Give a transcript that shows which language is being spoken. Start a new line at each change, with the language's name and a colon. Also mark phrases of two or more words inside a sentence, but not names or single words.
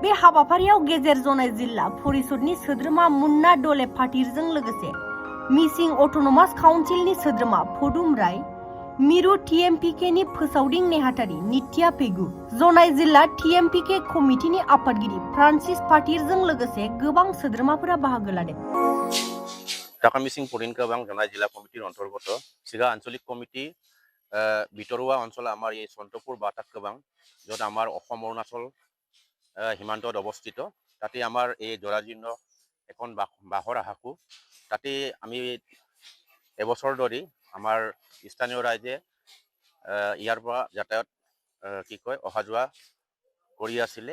Bodo: बे हाबाफारियाव गेजेर जनाय जिल्ला परिषदनि सोद्रोमा मुन्ना दले फाटिरजों लोगोसे मिसिं अट'नमास काउन्सिलनि सोद्रोमा फदुम राय, मिरु TMPK नि फोसावदिं नेहाथारि नित्या पेगु, जनाय जिल्ला TMPK कमिटिनि आफादगिरि फ्रान्सिस फाटिरजों लोगोसे गोबां सोद्रोमाफोरा बाहागो लादों।
Assamese: ঢাকা মিচিং পৰিণকবাং জনাই জিলা কমিটিৰ অন্তৰ্গত চিগা আঞ্চলিক কমিটি ভিতৰুৱা অঞ্চল আমাৰ এই সন্তপুৰ বাটাকবাং য'ত আমাৰ অসম অৰুণাচল সীমান্তত অৱস্থিত। তাতে আমাৰ এই জৰাজীৰ্ণ এখন বাঁহৰ আহাকো তাতে আমি এবছৰ ধৰি আমাৰ স্থানীয় ৰাইজে ইয়াৰ পৰা যাতায়াত অহা যোৱা কৰি আছিলে।